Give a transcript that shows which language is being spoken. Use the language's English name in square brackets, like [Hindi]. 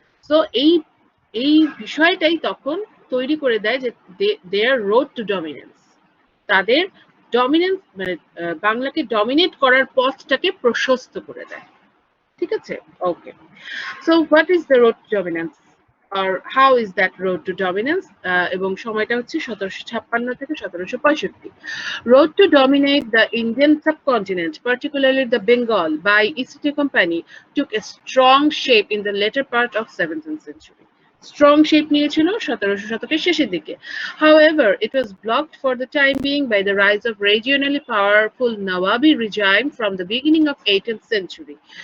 [Bangla] So এই বিষয়টাই তখন তৈরি করে দেয় যে [English] their road to dominance, [Bangla] তাদের ডমিনেন্স মানে বাংলাকে ডমিনেট করার পথটাকে প্রশস্ত করে দেয়, ঠিক আছে। [English] Okay, so what is the road to dominance আর how is that road to dominance? [Bangla] এবং সময়টা হচ্ছে 1756 থেকে 1765। [English] Road to dominate the Indian subcontinent, particularly the Bengal, by East India Company took a strong shape in the later part of 17th century. strong shape [Bangla] নিয়েছিল 1700 শতকের শেষের দিকে. [English] However, it was blocked for the time being by the rise of regionally powerful Nawabi regime from the beginning of 18th century.